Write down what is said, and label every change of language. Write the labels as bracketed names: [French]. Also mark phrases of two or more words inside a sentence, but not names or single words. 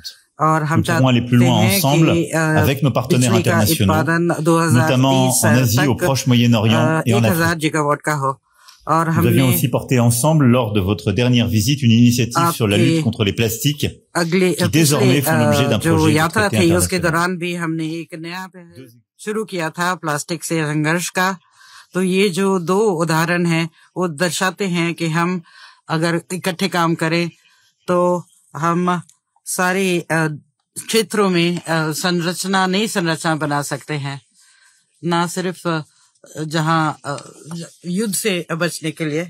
[French] Nous pourrons aller plus loin ensemble avec nos partenaires internationaux, notamment en Asie, au Proche-Moyen-Orient et en Afrique. Nous avions aussi porté ensemble, lors de votre dernière visite, une initiative sur la lutte contre les plastiques, qui désormais font l'objet d'un projet de traité international. [Hindi] तो ये जो दो उदाहरण हैं वो दर्शाते हैं कि हम अगर इकट्ठे काम करें तो हम सारे क्षेत्रों में संरचना नई संरचना बना सकते हैं, ना सिर्फ जहां युद्ध से बचने के लिए।